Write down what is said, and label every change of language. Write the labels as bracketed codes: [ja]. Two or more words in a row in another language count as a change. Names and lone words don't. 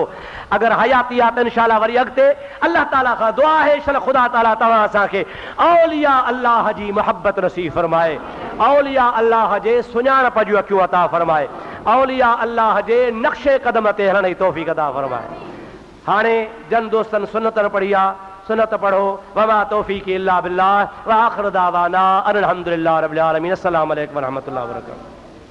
[sd] अगरि हयाती आहे त इंशाअल्लाह वरी अॻिते अल्लाह ताला खां दुआ आहे शन ख़ुदा ताला तव्हां असांखे औलिया अल्लाह जी मोहब्बत नसीब फरमाए, औलिया अल्लाह जे सुञाणप जूं अखियूं अता फरमाए, औलिया अल्लाह जे नक्शे क़दम ते हलण जी तौफ़ीक़ अता फरमाए। हाणे जन दोस्तनि सुन्नतनि पढ़ी आहे, सुन्नत पढ़ो। [ar] وما توفيقي إلا بالله وآخر دعوانا أن الحمد لله رب العالمين. السلام عليكم ورحمة الله وبركاته.